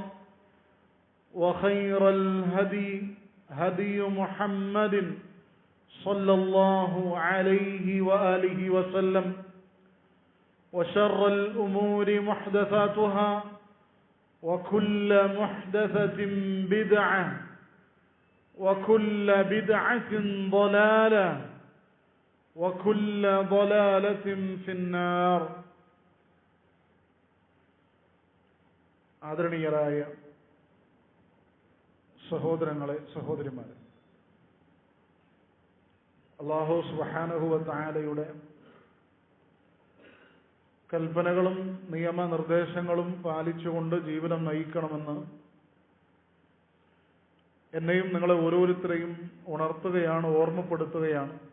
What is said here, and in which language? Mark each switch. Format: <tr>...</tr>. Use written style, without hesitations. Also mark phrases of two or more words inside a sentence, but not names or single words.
<ar>وخير الهدي هدي محمد صلى الله عليه وآله وسلم وشر الأمور محدثاتها وكل محدثة بدعة وكل بدعة ضلالة وكل ضلالة في النار.</ar> <ml>ആദരണീയരായ സഹോദരങ്ങളെ, സഹോദരിമാരെ, അല്ലാഹു</ml> <ar>سبحانه وتعالى</ar> <ml>കൽപ്പനകളും നിയമനിർദ്ദേശങ്ങളും പാലിച്ചുകൊണ്ട് ജീവിതം നയിക്കണമെന്ന് എന്നെയും നിങ്ങളെ ഓരോരുത്തരെയും ഉണർത്തുകയാണ്, ഓർമ്മപ്പെടുത്തുകയാണ്.</ml>